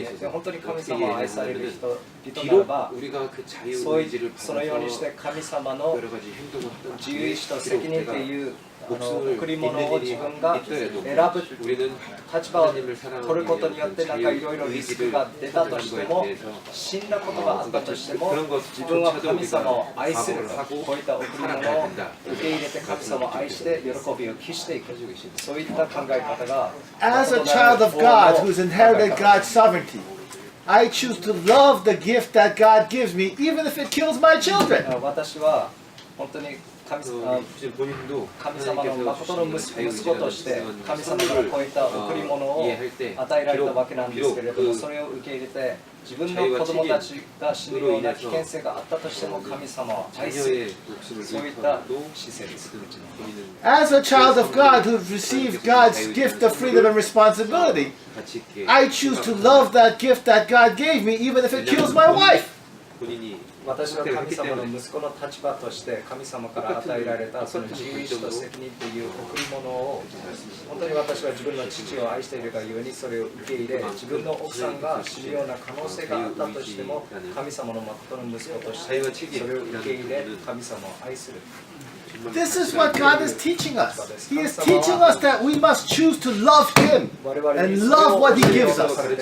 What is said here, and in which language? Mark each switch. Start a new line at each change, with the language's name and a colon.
Japanese: で本当に神様を愛される人ならば、そのようにして神様の自由意志と責任という贈り物を自分が選ぶ立場を取ることによってなんかいろいろリスクが出たとしても、死んだことがあったとしても、自分は神様を愛する、こういった贈り物を受け入れて神様を愛して喜びを期していく、そういった考え方が
English: As a child of God who's inherited God's sovereignty, I choose to love the gift that God gives me even if it kills my children.
Japanese: 私は本当に神様の誠の息子として神様からこういった贈り物を与えられたわけなんですけれども、それを受け入れて自分の子供たちが死ぬような危険性があったとしても神様を愛する、そういった姿勢です。
English: As a child of God who received God's gift of freedom and responsibility, I choose to love that gift that God gave me even if it kills my wife.
Japanese: 私は神様の息子の立場として神様から与えられたその自由意志と責任という贈り物を本当に私は自分の父を愛しているがゆえにそれを受け入れ、自分の奥さんが死ぬような可能性があったとしても神様の誠の息子としてそれを受け入れ神様を愛する。
English: This is what God is teaching us. He is teaching us that we must choose to love Him and love what He gives us.